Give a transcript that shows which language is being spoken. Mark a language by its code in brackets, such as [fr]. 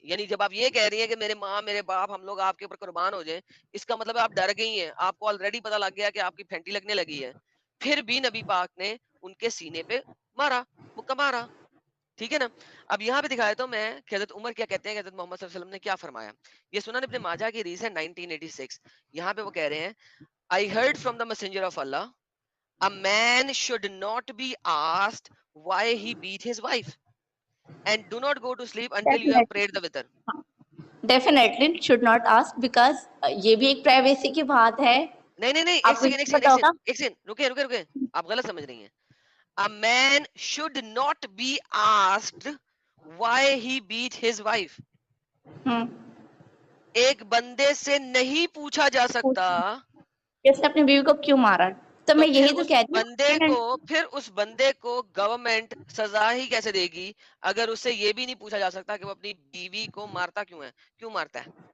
[ur] یعنی جب آپ یہ کہہ رہی ہیں کہ میرے ماں میرے باپ ہم لوگ آپ کے اوپر قربان ہو جائیں, اس کا مطلب آپ ڈر گئی ہیں, آپ کو آلریڈی پتا لگ گیا کہ آپ کی پھینٹی لگنے لگی ہے. پھر بھی نبی پاک نے ان کے سینے پہ مارا, مکہ مارا. ٹھیک ہے نا. اب یہاں پہ دکھایا تو میں کہ حضرت عمر کیا کہتے ہیں, کہ حضرت محمد صلی اللہ علیہ وسلم نے کیا فرمایا. یہ سنن ابن ماجہ کی حدیث ہے 1986. یہاں پہ وہ کہہ رہے ہیں [en] I heard from the messenger of Allah, a man should not be asked why he beat his wife, and do not go to sleep until you have prayed the witr. Definitely should not ask, because [ur] یہ بھی ایک privacy کی بات ہے. نہیں نہیں نہیں, آپ کو یہ پتا ہوگا ایک سیکنڈ رکے, آپ غلط سمجھ رہی ہیں. [en] A man should not be asked why he beat his wife. [ur] ایک بندے سے نہیں پوچھا جا سکتا اس نے اپنی بیوی کو کیوں مارا. تو میں یہی تو کہتی ہوں پھر اس بندے کو گورنمنٹ سزا ہی کیسے دے گی اگر اس سے یہ بھی نہیں پوچھا جا سکتا کہ وہ اپنی بیوی کو مارتا کیوں مارتا ہے.